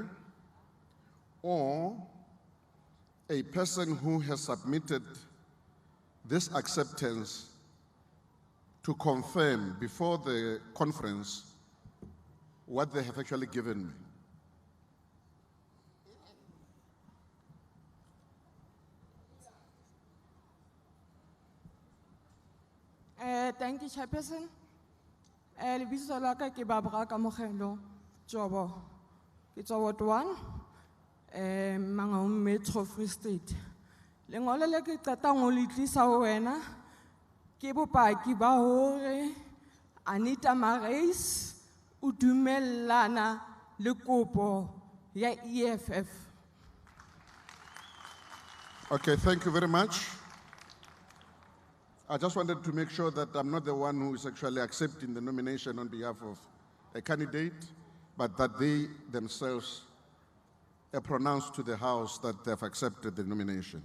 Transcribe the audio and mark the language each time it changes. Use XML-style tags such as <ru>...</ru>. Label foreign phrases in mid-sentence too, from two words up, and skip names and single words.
<en>or a person who has submitted this acceptance to confirm before the conference what they have actually given me? Thank you, Chairperson.</en> <st>Lebitso la ka ke Barbara Kamogelo Jobo. Ke tswa Ward 1, Mangaung Metro Free State. Lengolo le ke qetang ho le tlisa ho wena ke bopaki ba hore Anita Marais o dumellana le kopo ya EFF.</st> <en>Okay, thank you very much. I just wanted to make sure that I'm not the one who is actually accepting the nomination on behalf of a candidate, but that they themselves pronounced to the House that they have accepted the nomination.</en>